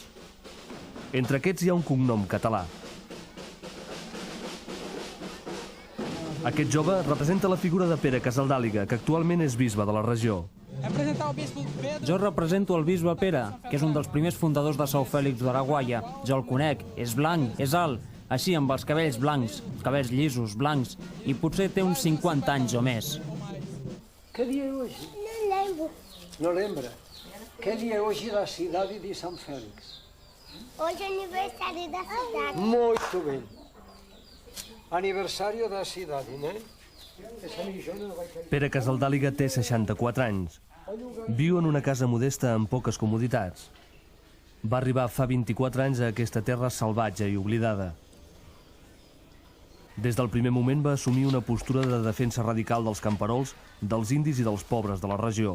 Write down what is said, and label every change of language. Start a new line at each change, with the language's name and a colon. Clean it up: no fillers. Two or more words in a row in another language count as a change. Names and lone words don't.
Catalan: Entre aquests hi ha un cognom català. Aquest jove representa la figura de Pere Casaldàliga, que actualment és bisbe de la regió. Jo represento el bisbe Pere, que és un dels primers fundadors de São Félix do Araguaia. Jo el conec, és blanc, és alt, així amb els cabells blancs, cabells llisos, blancs, i potser té uns 50 anys o més.
Portuguese: Que dia é hoje? Não lembro. Não lembra? Que dia é hoje da cidade de São Félix? Hoje é aniversário da cidade. Muito bem. Aniversário da cidade, né?
Catalan: Pere Casaldàliga té 64 anys. Viu en una casa modesta amb poques comoditats. Va arribar fa 24 anys a aquesta terra salvatge i oblidada. Des del primer moment va assumir una postura de defensa radical dels camperols, dels indis i dels pobres de la regió.